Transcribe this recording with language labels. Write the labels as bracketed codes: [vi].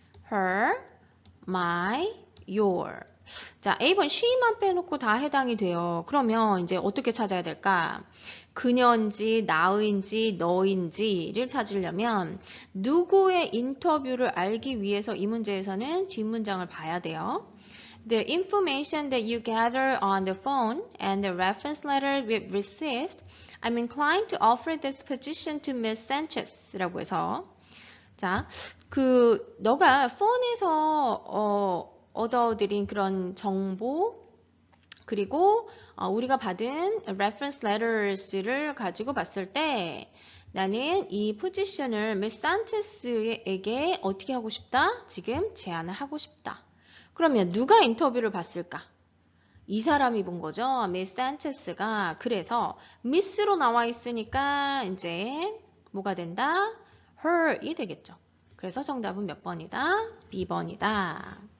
[en] her, my, your. [ko] 자, A번 she만 빼놓고 다 해당이 돼요. 그러면 이제 어떻게 찾아야 될까? 그녀인지 나인지 너인지를 찾으려면 누구의 인터뷰를 알기 위해서 이 문제에서는 뒷문장을 봐야 돼요. [en] The information that you gather on the phone and the reference letter we received, I'm inclined to offer this position to Miss Sanchez라고 [ko] 해서 자, 너가 폰에서 얻어들인 그런 정보 그리고 우리가 받은 reference letters를 가지고 봤을 때 나는 이 포지션을 미스 산체스에게 어떻게 하고 싶다? 지금 제안을 하고 싶다. 그러면 누가 인터뷰를 봤을까? 이 사람이 본 거죠. 미스 산체스가. 그래서 미스로 나와 있으니까 이제 뭐가 된다? her이 되겠죠. 그래서 정답은 몇 번이다? B번이다.